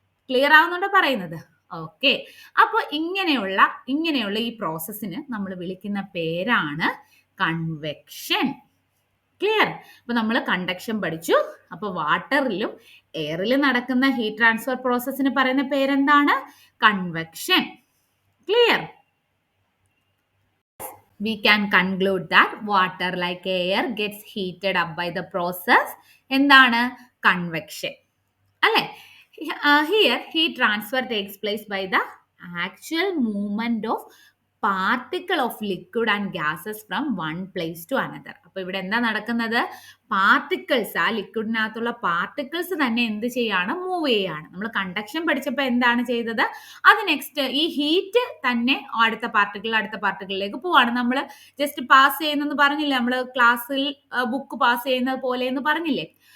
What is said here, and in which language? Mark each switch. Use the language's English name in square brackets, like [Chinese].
[Malayalam] Clear ആവുന്നുണ്ടോ പറയുന്നത്? Okay. അപ്പോൾ ഇങ്ങനെയുള്ള ഈ പ്രോസസ്സിന് നമ്മൾ വിളിക്കുന്ന പേരാണ് കൺവെക്ഷൻ. ക്ലിയർ? അപ്പൊ നമ്മൾ കണ്ടക്ഷൻ പഠിച്ചു. അപ്പൊ വാട്ടറിലും എയറിലും നടക്കുന്ന ഹീറ്റ് ട്രാൻസ്ഫർ പ്രോസസ്സിന് പറയുന്ന പേരെന്താണ്? [English] Convection. Clear? We can conclude that water like air gets heated up by the process [Malayalam] എന്താണ്? [English] Convection. [Malayalam] അല്ലേ? [English] Here heat transfer takes place by the actual movement of particle of liquid and gases from one place to another. [Malayalam] അപ്പൊ ഇവിടെ എന്താ നടക്കുന്നത്? Particles, ആ ലിക്വിഡിനകത്തുള്ള particles തന്നെ എന്ത് ചെയ്യാണ്? മൂവ് ചെയ്യാണ്. നമ്മൾ കണ്ടക്ഷൻ പഠിച്ചപ്പോൾ എന്താണ് ചെയ്തത്? അത് നെക്സ്റ്റ് ഈ ഹീറ്റ് തന്നെ അടുത്ത പാർട്ടിക്കിളിലേക്ക് പോവാണ്. നമ്മൾ ജസ്റ്റ് പാസ് ചെയ്യുന്നെന്ന് പറഞ്ഞില്ലേ, നമ്മൾ ക്ലാസ്സിൽ ബുക്ക് പാസ് ചെയ്യുന്നത് പോലെ എന്ന് പറഞ്ഞില്ലേ?